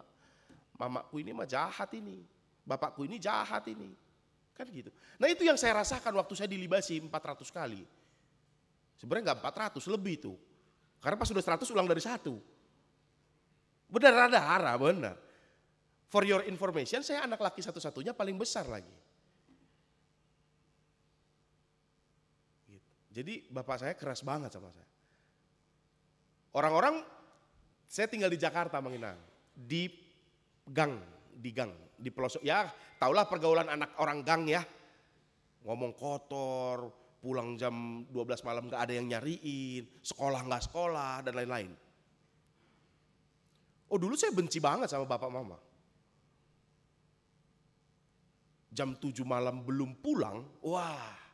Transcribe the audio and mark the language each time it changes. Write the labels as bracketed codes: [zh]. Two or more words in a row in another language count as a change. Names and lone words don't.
[id] Mamaku ini mah jahat ini, bapakku ini jahat ini. Kan gitu. Nah itu yang saya rasakan waktu saya dilibasi 400 kali. Sebenarnya nggak 400, lebih tuh. Karena pas sudah 100 ulang dari 1. Benar ada hara, benar. [en] For your information, [id] saya anak laki satu-satunya paling besar lagi. Gitu. Jadi bapak saya keras banget sama saya. Orang-orang, saya tinggal di Jakarta, Mang Inang. Di gang, di pelosok. Ya taulah pergaulan anak orang gang ya. Ngomong kotor, pulang jam 12 malam gak ada yang nyariin, sekolah gak sekolah, dan lain-lain. Oh dulu saya benci banget sama bapak mama. Jam 7 malam belum pulang, wah.